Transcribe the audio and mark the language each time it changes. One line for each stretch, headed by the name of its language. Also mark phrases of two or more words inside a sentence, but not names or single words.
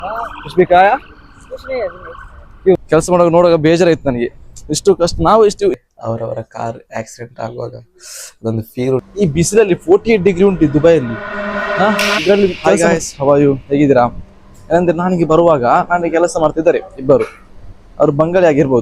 Hindi: कुछ भी खाया? कुछ नहीं अभी नहीं।
Kannada: क्यों ಕೆಲಸ ಮಾಡುವಾಗ ನೋಡುವಾಗ ಬೇಜಾರಾಯ್ತು ನನಗೆ. ಇಷ್ಟು ಕಷ್ಟ ನಾವು ಇಷ್ಟು ಅವರವರ
English: car accident
Kannada: ಆಗುವಾಗ ಅದೊಂದು ಫೀಲ್. ಈ ಬಿಸಿಲಲ್ಲಿ 48 ಡಿಗ್ರಿ ಉಂಟು ದುಬೈಯಲ್ಲಿ. ಇದರಲ್ಲಿ ಹವಾಯು ಹೇಗಿದ್ದೀರಾ? ಏನಂದ್ರೆ ನನಗೆ ಬರುವಾಗ ನನಗೆ ಕೆಲಸ ಮಾಡ್ತಿದ್ದಾರೆ ಇಬ್ಬರು. ಅವರು ಬಂಗಾಳಿ ಆಗಿರ್ಬೋದು.